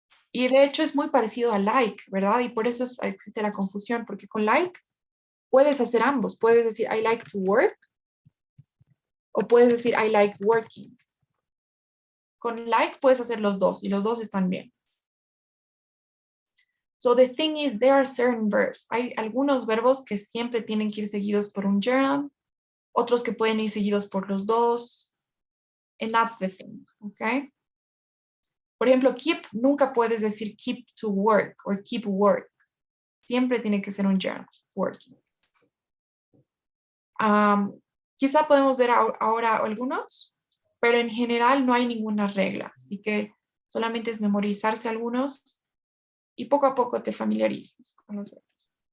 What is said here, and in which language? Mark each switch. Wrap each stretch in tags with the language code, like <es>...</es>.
<es>Y de hecho es muy parecido a like, ¿verdad? Y por eso existe la confusión, porque con like puedes hacer ambos. Puedes decir</es> <en>I like to work</en> <es>o puedes decir</es> <en>I like working.</en> <es>Con like puedes hacer los dos y los dos están bien.</es> <en>So the thing is, there are certain verbs.</en> <es>Hay algunos verbos que siempre tienen que ir seguidos por un gerund, otros que pueden ir seguidos por los dos.</es> <en>And that's the thing, okay?</en> <es>Por ejemplo, keep, nunca puedes decir</es> <en>keep to work</en> <es>o</es> <en>keep work.</en> <es>Siempre tiene que ser un gerund, working. Quizá podemos ver ahora algunos, pero en general no hay ninguna regla. Así que solamente es memorizarse algunos y poco a poco te familiarizas con los verbos.</es>